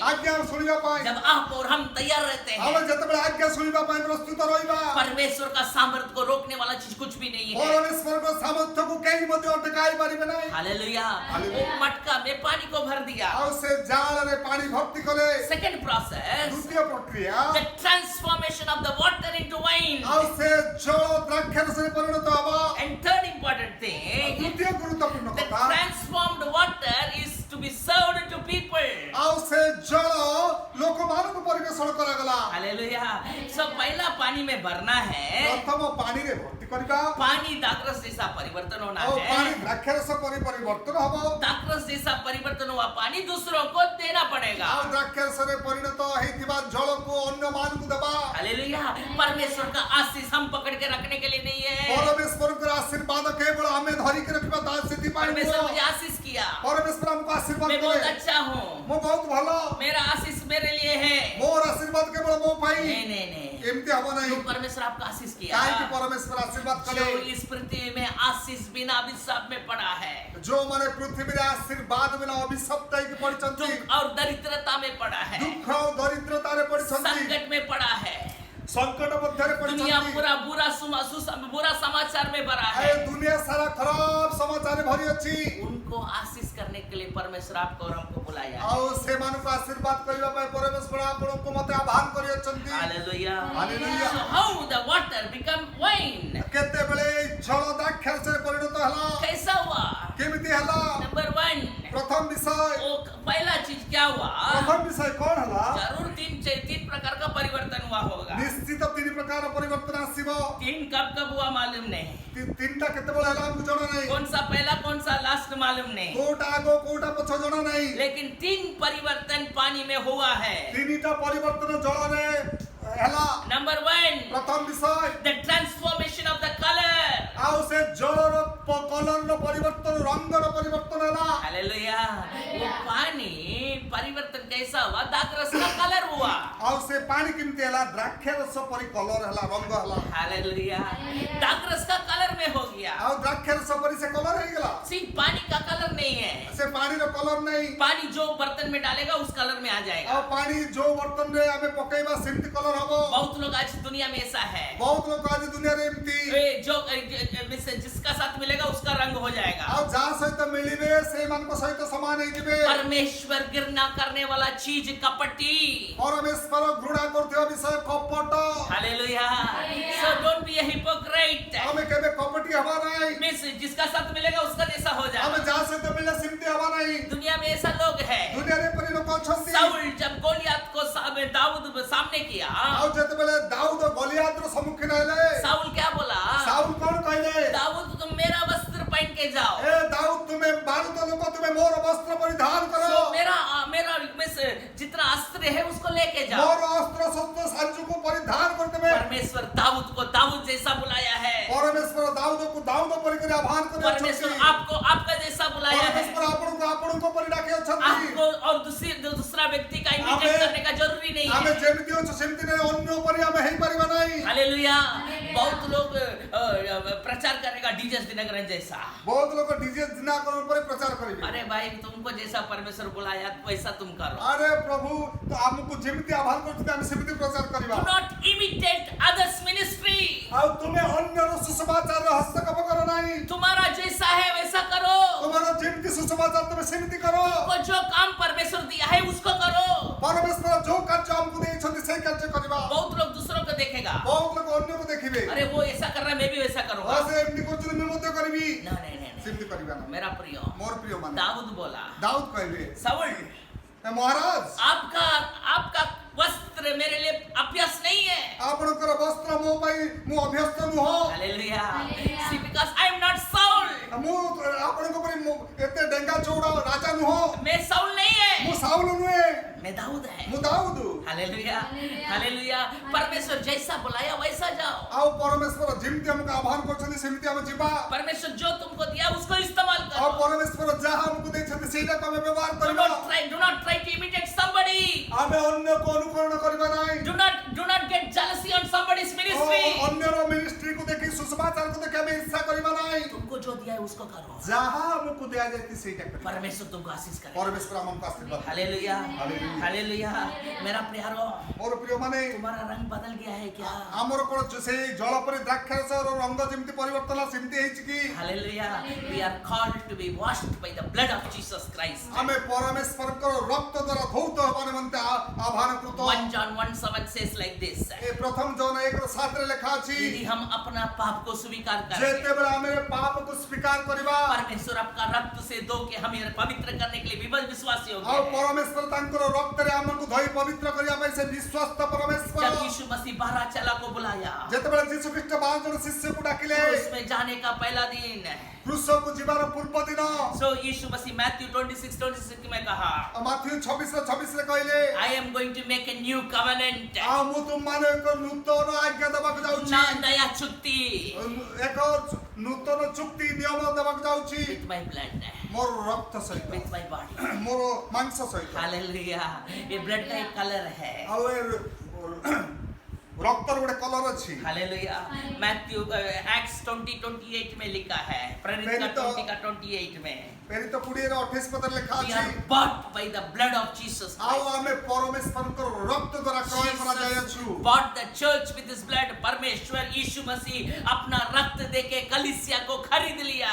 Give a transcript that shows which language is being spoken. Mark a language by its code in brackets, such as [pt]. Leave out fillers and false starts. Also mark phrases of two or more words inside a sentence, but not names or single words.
[or] ଆଜ୍ଞା ଶୁଣିବା ପାଇଁ। [hi] जब आप और हम तैयार रहते [or] ଆମେ [hi] हैं, [or] ଯେତେବେଳେ ଆଜ୍ଞା ଶୁଣିବା ପାଇଁ ପ୍ରସ୍ତୁତ ରହିବା [hi] परमेश्वर का सामर्थ्य को रोकने वाला चीज कुछ भी नहीं है। [or] ପରମେଶ୍ୱରଙ୍କ ସାମର୍ଥ୍ୟକୁ କେହି ମଧ୍ୟ ଅଟକାଇ ପାରିବେ ନାହିଁ। [hi] हालेलुया। हालेलुया। वो मटका में पानी को भर दिया। [or] ଆଉ ସେ ଜାଳରେ ପାଣି ଭର୍ତ୍ତି କଲେ। [en] second process, [or] ଦ୍ୱିତୀୟ ପ୍ରକ୍ରିୟା [en] the transformation of the water into wine. [or] ଆଉ ସେ ଜଳ ଦ୍ରାକ୍ଷାରସରେ ପରିଣତ ହେବ। [en] And third important thing, [or] ଦ୍ୱିତୀୟ ଗୁରୁତ୍ୱପୂର୍ଣ୍ଣ [en] the [or] କଥା [en] transformed water is to be served to people. [or] ଆଉ ସେ ଜଳ ଲୋକମାନଙ୍କୁ ପରିବେଷଣ କରାଗଲା। [hi] हालेलुया। सो पहला पानी में भरना है, [or] ପ୍ରଥମ ପାଣିରେ ଭର୍ତ୍ତି କରିବା [hi] पानी दाखरस जैसा परिवर्तन होना [or] ଆଉ ପାଣି [hi] है। [or] ଦ୍ରାକ୍ଷାରସ ପରି ପରିବର୍ତ୍ତନ ହେବ। [hi] दाखरस जैसा परिवर्तन हुआ पानी दूसरों को देना पड़ेगा। [or] ଆଉ ଦ୍ରାକ୍ଷାରସରେ ପରିଣତ ହେଇଥିବା ଜଳକୁ ଅନ୍ୟମାନଙ୍କୁ ଦେବା। [hi] हालेलुया। परमेश्वर का आशीष हम पकड़ के रखने के लिए नहीं है। [or] ପରମେଶ୍ୱରଙ୍କର ଆଶୀର୍ବାଦ କେବଳ ଆମେ ଧରିକି ରଖିବା ତା ସେଥିପାଇଁ [hi] परमेश्वर [or] ନୁହଁ। [hi] मुझे आशीष किया, [or] ପରମେଶ୍ୱର ଆମକୁ ଆଶୀର୍ବାଦ [hi] मैं बहुत [or] କଲେ। [hi] अच्छा हूँ, [or] ମୁଁ ବହୁତ ଭଲ। [hi] मेरा आशीष मेरे लिए है। [or] ମୋର ଆଶୀର୍ବାଦ କେବଳ ମୋ ପାଇଁ। [hi] नहीं, [or] ଏମିତି ହବ ନାହିଁ। [hi] तो परमेश्वर आपका आशीष किया। [or] କାହିଁକି ପରମେଶ୍ୱର ଆଶୀର୍ବାଦ କଲେ? [hi] जो इस पृथ्वी में आशीष बिना अभिशाप में पड़ा है, [or] ଯୋଉମାନେ ପୃଥିବୀରେ ଆଶୀର୍ବାଦ ବିନା ଅଭିଶପ୍ତ ହେଇକି ପଡିଛନ୍ତି, [hi] दुख और दरिद्रता में पड़ा है, [or] ଦୁଃଖ ଆଉ ଦରିଦ୍ରତାରେ ପଡିଛନ୍ତି, [hi] संकट में पड़ा है, [or] संकट ମଧ୍ୟରେ [hi] दुनिया [or] ପଡିଛନ୍ତି। [hi] पूरा बुरा समाचार में भरा है। [or] ଏ ଦୁନିଆ ସାରା ଖରାପ ସମାଚାର ଭରି ଅଛି। [hi] उनको आशीष करने के लिए परमेश्वर आपको और हमको बुलाया है। [or] ଆଉ ସେମାନଙ୍କୁ ଆଶୀର୍ବାଦ କରିବା ପାଇଁ ପରମେଶ୍ୱର ଆପଣଙ୍କୁ ମତେ ଆହ୍ୱାନ କରିଅଛନ୍ତି। [hi] हालेलुया। हालेलुया। [en] So how the water become wine? [or] କେତେବେଳେ ଏଇ ଜଳ ଦ୍ରାକ୍ଷାରସରେ ପରିଣତ ହେଲା? [hi] कैसा हुआ? [or] କେମିତି ହେଲା? [hi] नंबर 1, [or] ପ୍ରଥମ ବିଷୟ [hi] वो पहला चीज क्या हुआ? [or] ପ୍ରଥମ ବିଷୟ କଣ ହେଲା? [hi] जरूर तीन प्रकार का परिवर्तन हुआ होगा। [or] ନିଶ୍ଚିତ ତିନି ପ୍ରକାର ପରିବର୍ତ୍ତନ ଆସିବ। [hi] तीन कब हुआ मालूम नहीं, [or] ତିନିଟା କେତେବେଳେ ହେଲା ଆମକୁ ଜଣା ନାହିଁ। [hi] कौन सा पहला कौन सा लास्ट मालूम नहीं, [or] କୋଉଟା ଆଗ କୋଉଟା ପଛ ଜଣା ନାହିଁ। [hi] लेकिन 3 परिवर्तन पानी में हुआ है। [or] ତିନିଟା ପରିବର୍ତ୍ତନ ଜଳରେ ହେଲା। [hi] नंबर 1, [or] ପ୍ରଥମ ବିଷୟ [en] the transformation of the color. [or] ଆଉ ସେ ଜଳର କଲରର ପରିବର୍ତ୍ତନ, ରଙ୍ଗର ପରିବର୍ତ୍ତନ ହେଲା। [hi] हालेलुया। वो पानी परिवर्तन कैसा हुआ? दाखरस का कलर हुआ। [or] ଆଉ ସେ ପାଣି କେମିତି ହେଲା? ଦ୍ରାକ୍ଷାରସ ପରି କଲର ହେଲା, ରଙ୍ଗ ହେଲା। [hi] हालेलुया। दाखरस का कलर में हो गया। [or] ଆଉ ଦ୍ରାକ୍ଷାରସ ପରି ସେ କଲର ହେଇଗଲା। [hi] सिर्फ पानी का कलर नहीं है, [or] ସେ ପାଣିର କଲର ନାହିଁ। [hi] पानी जो बर्तन में डालेगा उस कलर में आ जाएगा। [or] ଆଉ ପାଣି ଯୋଉ ବର୍ତ୍ତନରେ ଆମେ ପକେଇବା ସେମିତି କଲର ହବ। [hi] बहुत लोग आज दुनिया में ऐसा है, [or] ବହୁତ ଲୋକ ଆଜି ଦୁନିଆରେ ଏମିତି [hi] जिसका साथ मिलेगा उसका रंग हो जाएगा। [or] ଆଉ ଯାହା ସହିତ ମିଳିବେ ସେଇମାନଙ୍କ ସହିତ ସମାନ ହେଇଯିବେ। [hi] परमेश्वर घृणा करने वाला चीज कपटी। [or] ପରମେଶ୍ୱର ଘୃଣା କରୁଥିବା ବିଷୟ କପଟ। [en] हालेलुया। So don't be a hypocrite. [or] ଆମେ କେବେ କପଟି ହବା ନାହିଁ। [hi] Means जिसका साथ मिलेगा उसका जैसा हो [or] ଆମେ [hi] जाएगा। [or] ଯାହା ସହିତ ମିଳିଲେ ସେମିତି ହବା ନାହିଁ। [hi] दुनिया में ऐसा लोग है। [or] ଦୁନିଆରେ ଏପରି ଲୋକ ଅଛନ୍ତି। [hi] साउल जब गोलियत को दाऊद सामने किया, [or] ଆଉ ଯେତେବେଳେ ଦାଉଦ ଗଲିଆଦର ସମ୍ମୁଖୀନ ହେଲେ, [hi] साउल क्या बोला? [or] ସାଉଲ କଣ କହିଲେ? [hi] दाऊद तुम मेरा वस्त्र पहन के जाओ। [or] ଏ ଦାଉଦ ତୁମେ ବାରୁଦ ଲୋକ, ତୁମେ ମୋର ବସ୍ତ୍ର ପରିଧାନ କର। [hi] So मेरा जितना अस्त्र है उसको लेके जाओ। [or] ମୋର ଅସ୍ତ୍ର ଶସ୍ତ୍ର ସାଜୁକୁ ପରିଧାନ କରିଦେବେ। [hi] परमेश्वर दाऊद को दाऊद जैसा बुलाया है। [or] ପରମେଶ୍ୱର ଦାଉଦକୁ ଦାଉଦ ପରି କରି ଆହ୍ୱାନ [hi] परमेश्वर [or] କରିଅଛନ୍ତି। [hi] आपको आपका जैसा बुलाया है। [or] ପରମେଶ୍ୱର ଆପଣଙ୍କୁ ଆପଣଙ୍କ ପରି ଡାକି ଅଛନ୍ତି। [hi] आपको और दूसरा व्यक्ति का इमिटेट हमें- करने का जरूरी नहीं [or] ଆମେ [hi] है। [or] ଯେମିତି ଅଛୁ ସେମିତି ନାହିଁ, ଅନ୍ୟ ପରି ଆମେ ହେଇପାରିବା ନାହିଁ। [hi] हालेलुया। बहुत लोग प्रचार करेगा डीजे दिनकरन जैसा। [or] ବହୁତ ଲୋକ ଡିଜେ ଦିନାକରଣ ଉପରେ ପ୍ରଚାର କରିବେ। [hi] अरे भाई तुमको जैसा परमेश्वर बुलाया वैसा तुम करो। [or] ଆରେ ପ୍ରଭୁ ତ ଆମକୁ ଯେମିତି ଆହ୍ୱାନ କରୁଛନ୍ତି ଆମେ ସେମିତି ପ୍ରଚାର କରିବା। [en] Do not imitate others ministry. [or] ଆଉ ତୁମେ ଅନ୍ୟର ସୁସମାଚାରରେ ହସ୍ତକ୍ଷେପ କର ନାହିଁ। [hi] तुम्हारा जैसा है वैसा करो। [or] ତୁମର ଯେମିତି ସୁସମାଚାର ତୁମେ ସେମିତି କର। [hi] तुमको जो काम परमेश्वर दिया है उसको करो। [or] ପରମେଶ୍ୱର ଯୋଉ କାର୍ଯ୍ୟ ଆମକୁ ଦେଇଛନ୍ତି ସେଇ କାର୍ଯ୍ୟ କରିବା। [hi] बहुत लोग दूसरों को देखेगा, [or] ବହୁତ ଲୋକ ଅନ୍ୟକୁ ଦେଖିବେ। [hi] अरे वो ऐसा कर रहा है मैं भी वैसा करूंगा। [or] ହଁ, ସେ ଏମିତି କରୁଛନ୍ତି ମୁଁ ମଧ୍ୟ କରିବି। [hi] नहीं, [or] ସେମିତି କରିବା ନାହିଁ। [hi] मेरा प्रिय [or] ମୋର ପ୍ରିୟ ମାନେ [hi] दाऊद बोला, [or] ଦାଉଦ କହିଲେ, [hi] साउल [or] ଏ ମହାରାଜ [hi] आपका वस्त्र मेरे लिए अभ्यास नहीं है। [or] ଆପଣଙ୍କର ବସ୍ତ୍ର ମୋ ପାଇଁ ମୁଁ ଅଭ୍ୟସ୍ତ ନୁହଁ। [hi] हालेलुया। [en] See, because I am not Saul. [or] ମୁଁ ଆପଣଙ୍କ ପରି ଏତେ ଡେଙ୍ଗା ଚଉଡ଼ା ରାଜା ନୁହଁ। [hi] मैं साउल नहीं है, [or] ମୁଁ ସାଉଲ ନୁହେଁ, [hi] मैं दाऊद है। [or] ମୁଁ ଦାଉଦ। [hi] हालेलुया। हालेलुया। परमेश्वर जैसा बुलाया वैसा जाओ। [or] ଆଉ ପରମେଶ୍ୱର ଯେମିତି ଆମକୁ ଆହ୍ୱାନ କରୁଛନ୍ତି ସେମିତି ଆମେ ଯିବା। [hi] परमेश्वर जो तुमको दिया उसको इस्तेमाल [or] ଆଉ [hi] करो। [or] ପରମେଶ୍ୱର ଯାହା ଆମକୁ ଦେଇଛନ୍ତି ସେଇଟାକୁ ଆମେ ବ୍ୟବହାର [en] Do [or] କରିବା। [en] not try to imitate somebody. [or] ଆମେ ଅନ୍ୟକୁ ଅନୁକରଣ କରିବା ନାହିଁ। [en] Do not get jealousy on somebody's ministry. [or] ଅନ୍ୟର ମିନିଷ୍ଟ୍ରିକୁ ଦେଖି ସୁସମାଚାରକୁ ଦେଖି ଆମେ ଇର୍ଷା କରିବା ନାହିଁ। [hi] तुमको जो जो दिया है उसको करो। [or] ଯାହା ଆମକୁ ଦିଆଯାଇଛି ସେଇଟା କରିବା। [hi] परमेश्वर तुमको आशीष करे। [or] ପରମେଶ୍ୱର ଆମକୁ ଆଶୀର୍ବାଦ ଦେବେ। [hi] हालेलुया, हालेलुया। हालेलुया। मेरा प्यारो, [or] ମୋର ପ୍ରିୟମାନେ [hi] तुम्हारा रंग बदल गया है क्या? [or] ଆମର କଣ ସେଇ ଜଳ ପରି ଦ୍ରାକ୍ଷାରସର ରଙ୍ଗ ଯେମିତି ପରିବର୍ତ୍ତନ ହେଲା ସେମିତି ହେଇଛି କି? [hi] हालेलुया। [en] We are called to be washed by the blood of Jesus Christ. [or] ଆମେ ପରମେଶ୍ୱରଙ୍କର ରକ୍ତ ଦ୍ୱାରା ଧୌତ ହେବା ନିମନ୍ତେ ଆହ୍ୱାନ କୃତ। [en] 1 John 1:7 says like this. [or] ଏ ପ୍ରଥମ ଜନ 1:7 ରେ ଲେଖା ଅଛି [hi] यदि हम अपना पाप को स्वीकार करें, [or] ଯେତେବେଳେ ଆମେ ପାପକୁ ସ୍ୱୀକାର କରିବା [hi] परमेश्वर आपका रक्त से धो के हमें पवित्र करने के लिए विश्वासी हो [or] ଆଉ [hi] गए। [or] ପରମେଶ୍ୱର ତାଙ୍କର ରକ୍ତରେ ଆମକୁ ଧୋଇ ପବିତ୍ର କରିବା ପାଇଁ ସେ ବିଶ୍ୱସ୍ତ ପରମେଶ୍ୱର। [hi] जब यीशु मसीह 12 चेला को बुलाया, [or] ଯେତେବେଳେ ଯୀଶୁ ଖ୍ରୀଷ୍ଟ 12 ଜଣ ଶିଷ୍ୟକୁ ଡାକିଲେ [hi] उसमें जाने का पहला दिन, [or] କ୍ରୁଶକୁ ଯିବାର ପୂର୍ବ ଦିନ [hi] सो यीशु मसीह मैथ्यू 26:26 में कहा, [or] ମାଥ୍ୟୁ 26:26 ରେ କହିଲେ [en] I am going to make a new covenant, [or] ଆଉ ମୁଁ ତୁମମାନଙ୍କୁ ନୂତନ ଆଜ୍ଞା ଦେବାକୁ ଯାଉଛି, [hi] नया चुक्ति [or] ଏକ ନୂତନ ଚୁକ୍ତି ନିୟମ ଦେବାକୁ ଯାଉଛି [en] with my blood, [or] ମୋର ରକ୍ତ ସହିତ, [en] with my body. [or] ମୋର ମାଂସ ସହିତ। [hi] हालेलुया। ये ब्लड का एक कलर है। [or] ଆଉ ଏ ରକ୍ତର ଗୋଟେ କଲର ଅଛି। [hi] हालेलुया। मैथ्यू एक्ट्स 20:28 में लिखा है, प्रेरित का 20 का 28 में, [or] ପ୍ରେରିତ 20:28 ପଦରେ ଲେଖା [en] we [or] ଅଛି [en] are bought by the blood of Jesus [or] ଆଉ [en] Christ. [or] ଆମେ ପରମେଶ୍ୱରଙ୍କର ରକ୍ତ ଦ୍ୱାରା କ୍ରୟ କରାଯାଇଅଛୁ। [en] Jesus bought the church with his blood. [hi] परमेश्वर यीशु मसीह अपना रक्त देके कलीसिया को खरीद लिया